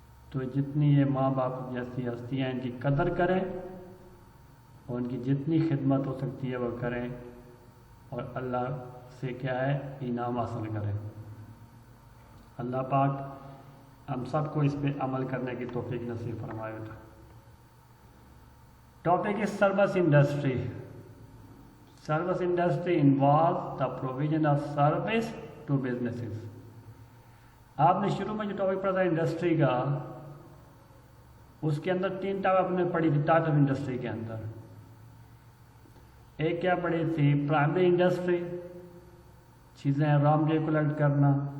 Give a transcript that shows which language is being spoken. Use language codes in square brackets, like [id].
[ur] تو جتنی یہ ماں باپ جیسی ہستیاں ان کی قدر کریں اور ان کی جتنی خدمت ہو سکتی ہے وہ کریں اور اللہ سے کیا ہے انعام حاصل کریں. اللہ پاک ہم سب کو اس پہ عمل کرنے کی توفیق نصیب فرمائے. [en] Topic is service industry. Service industry involves the provision of service to businesses. [ur] آپ نے شروع میں جو ٹاپک پڑھا تھا انڈسٹری کا، اس کے اندر 3 ٹاپک آپ نے پڑھی تھی ٹائپ آف انڈسٹری کے اندر. ایک کیا پڑھی تھی؟ پرائمری انڈسٹری، چیزیں را مٹیریل کلیکٹ کرنا.